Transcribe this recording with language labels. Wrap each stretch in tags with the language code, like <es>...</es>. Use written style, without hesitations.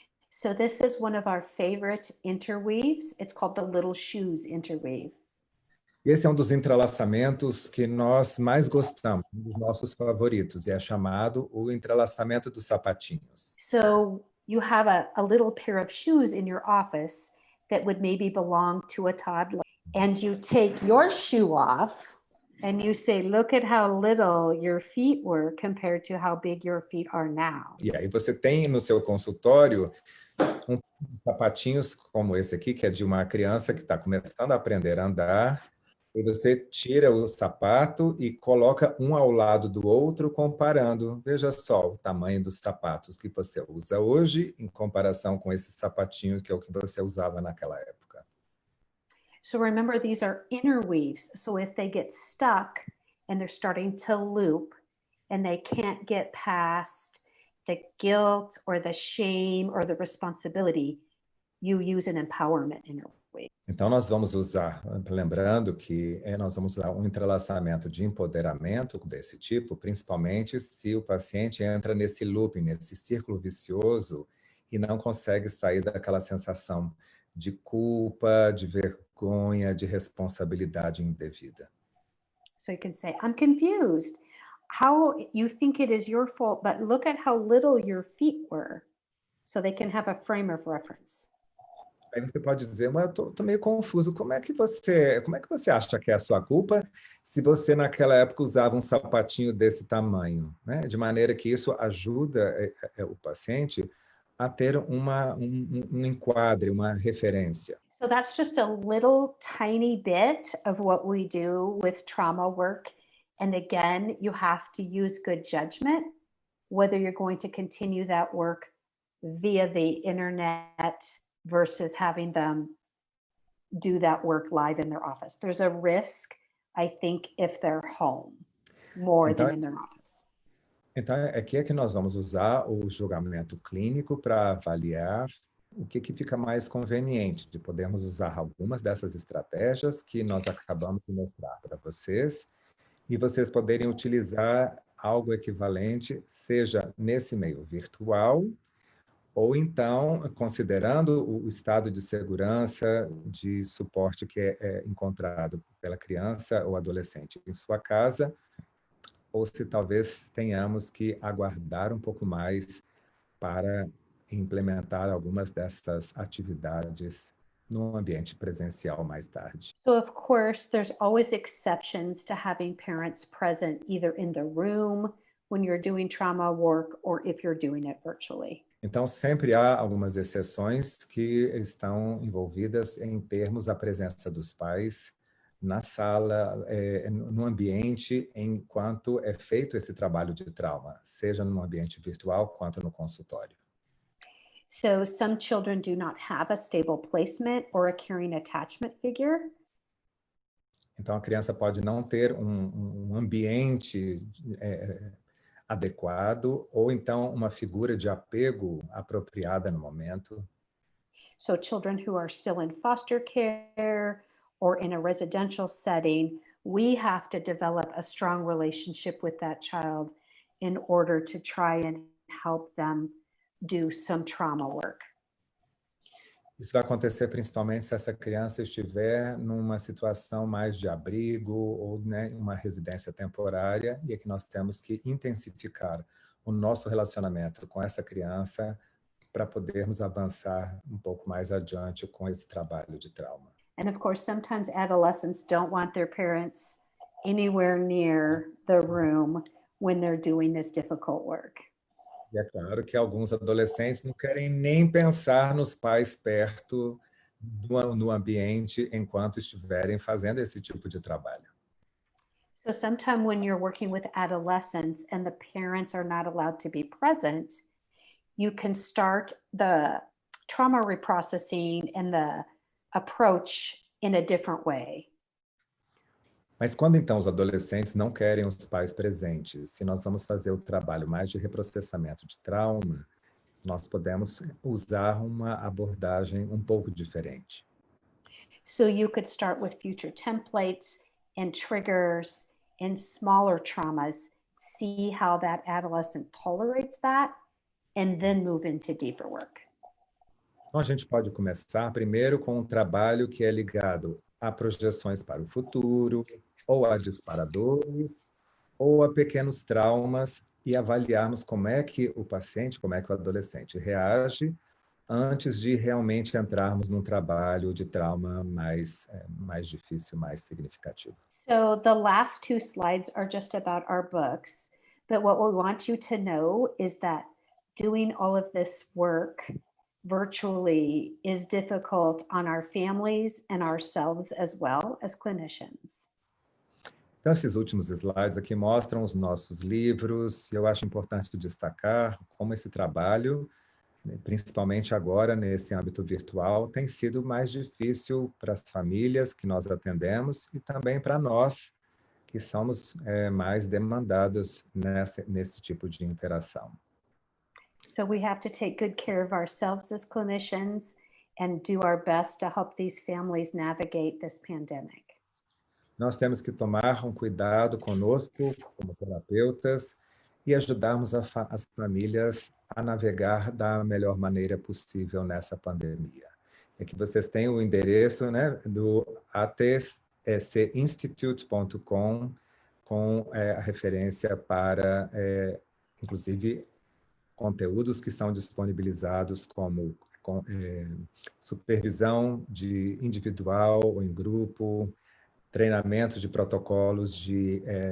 <en>So this is one of our favorite interweaves. It's called the Little Shoes interweave.</en> <pt>Esse é um dos entrelaçamentos que nós mais gostamos, um dos nossos favoritos, e é chamado o entrelaçamento dos sapatinhos.</pt> <en>So you have a little pair of shoes in your office that would maybe belong to a toddler, and you take your shoe off and you say, look at how little your feet were compared to how big your feet are now.</en> <pt>E aí você tem no seu consultório um sapatinhos como esse aqui, que é de uma criança que está começando a aprender a andar, e você tira o sapato e coloca um ao lado do outro, comparando. Veja só o tamanho dos sapatos que você usa hoje em comparação com esse sapatinho que é o que você usava naquela época.</pt> <en>So remember, these are interweaves. So if they get stuck and they're starting to loop and they can't get past the guilt or the shame or the responsibility, you use an empowerment interweave.</en> <pt>Então, nós vamos usar, lembrando que nós vamos usar um entrelaçamento de empoderamento desse tipo, principalmente se o paciente entra nesse looping, nesse círculo vicioso e não consegue sair daquela sensação de culpa, de vergonha, de responsabilidade indevida.</pt> <en>So you can say, I'm confused. How you think it is your fault, but look at how little your feet were. So they can have a frame of reference.</en> <pt>Aí você pode dizer, mas eu tô meio confuso, como é que você acha que é a sua culpa se você naquela época usava um sapatinho desse tamanho, né? De maneira que isso ajuda o paciente a ter um enquadre, uma referência.</pt> <en>So that's just a little tiny bit of what we do with trauma work. And again, you have to use good judgment, whether you're going to continue that work via the internet versus having them do that work live in their office. There's a risk, I think, if they're home, more than in their office.</en> <pt>Então, aqui é que nós vamos usar o julgamento clínico para avaliar o que fica mais conveniente, de podermos usar algumas dessas estratégias que nós acabamos de mostrar para vocês, e vocês poderem utilizar algo equivalente, seja nesse meio virtual, ou então, considerando o estado de segurança, de suporte que é encontrado pela criança ou adolescente em sua casa, ou se talvez tenhamos que aguardar um pouco mais para implementar algumas dessas atividades no ambiente presencial mais tarde.</pt> <en>So, of course, there's always exceptions to having parents present either in the room when you're doing trauma work or if you're doing it virtually.</en> <pt>Então, sempre há algumas exceções que estão envolvidas em termos da presença dos pais na sala, no ambiente, enquanto é feito esse trabalho de trauma, seja no ambiente virtual quanto no consultório.</pt> <en>So some children do not have a stable placement or a caring attachment figure.</en> <pt>Então, a criança pode não ter um ambiente adequado, ou então uma figura de apego apropriada no momento.</pt> <en>So children who are still in foster care or in a residential setting, we have to develop a strong relationship with that child in order to try and help them do some trauma work.</en> <pt>Isso vai acontecer principalmente se essa criança estiver numa situação mais de abrigo ou, né, uma residência temporária, e é que nós temos que intensificar o nosso relacionamento com essa criança para podermos avançar um pouco mais adiante com esse trabalho de trauma.</pt> <en>And of course, sometimes adolescents don't want their parents anywhere near the room when they're doing this difficult work.</en> <pt>E é claro que alguns adolescentes não querem nem pensar nos pais perto do ambiente enquanto estiverem fazendo esse tipo de trabalho.</pt> <en>So sometime when you're working with adolescents and the parents are not allowed to be present, you can start the trauma reprocessing and the approach in a different way.</en> <pt>Mas quando então os adolescentes não querem os pais presentes, se nós vamos fazer o trabalho mais de reprocessamento de trauma, nós podemos usar uma abordagem um pouco diferente.</pt> <en>So you could start with future templates and triggers and smaller traumas, see how that adolescent tolerates that, and then move into deeper work.</en> <pt>Então a gente pode começar primeiro com um trabalho que é ligado a projeções para o futuro, ou a disparadores, ou a pequenos traumas, e avaliarmos como é que o paciente, como é que o adolescente reage antes de realmente entrarmos num trabalho de trauma mais difícil, mais significativo.</pt> <en>So the last two slides are just about our books, but what we want you to know is that doing all of this work virtually is difficult on our families and ourselves as well as clinicians.</en> <pt>Então, esses últimos slides aqui mostram os nossos livros, e eu acho importante destacar como esse trabalho, principalmente agora nesse âmbito virtual, tem sido mais difícil para as famílias que nós atendemos e também para nós, que somos mais demandados nesse tipo de interação.</pt> <en>So we have to take good care of ourselves as clinicians and do our best to help these families navigate this pandemic.</en> <pt>Nós temos que tomar um cuidado conosco, como terapeutas, e ajudarmos as famílias a navegar da melhor maneira possível nessa pandemia. Aqui vocês têm o endereço, né, do atsinstitute.com, com a referência para, inclusive, conteúdos que são disponibilizados como supervisão de individual ou em grupo, treinamento de protocolos de</pt>